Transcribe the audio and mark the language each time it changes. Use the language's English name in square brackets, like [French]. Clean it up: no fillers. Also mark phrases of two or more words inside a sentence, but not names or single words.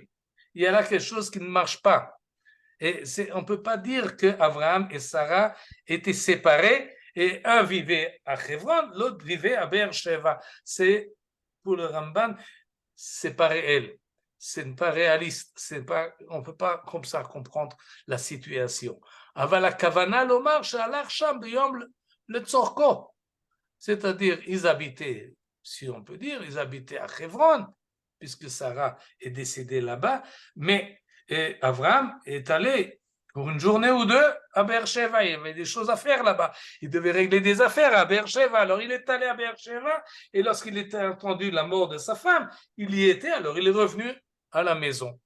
[French] Il y a là quelque chose qui ne marche pas. Et on ne peut pas dire qu'Abraham et Sarah étaient séparés et un vivait à Hebron, l'autre vivait à Beersheba. C'est, pour le Ramban, c'est pas réel. C'est pas réaliste. On ne peut pas comme ça comprendre la situation. [Hebrew] אבל כוונה לומר שהלך שם ביום לצורכו. [French] c'est-à-dire ils habitaient, si on peut dire, ils habitaient à Hebron, puisque Sarah est décédée là-bas, mais Abraham est allé pour une journée ou deux à Beersheba, il y avait des choses à faire là-bas, il devait régler des affaires à Beersheba, alors il est allé à Beersheba, et lorsqu'il était entendu la mort de sa femme, il y était, alors il est revenu à la maison.